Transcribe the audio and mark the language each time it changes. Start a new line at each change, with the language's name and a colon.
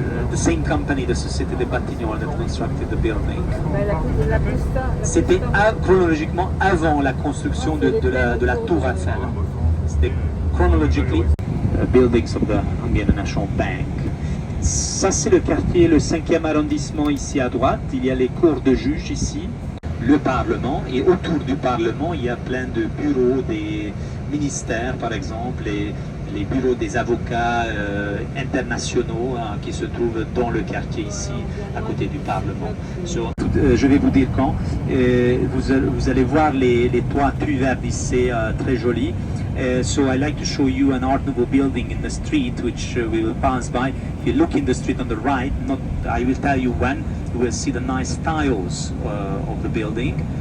English: the same company, the Société des Batignolles, that constructed the building.
French: C'était chronologiquement avant la construction de la Tour Eiffel.
English: C'était chronologically buildings of the Hungarian National Bank.
French: Ça c'est le quartier, le 5e arrondissement ici à droite. Il y a les cours de juges ici, le Parlement, et autour du Parlement il y a plein de bureaux des ministères par exemple, et les bureaux des avocats internationaux qui se trouvent dans le quartier ici, à côté du Parlement. Je vais vous dire quand. Vous allez voir les toits vernissés très jolis.
English: So I like to show you an Art Nouveau building in the street, which we will pass by. If you look in the street on the right, I will tell you when, you will see the nice tiles of the building.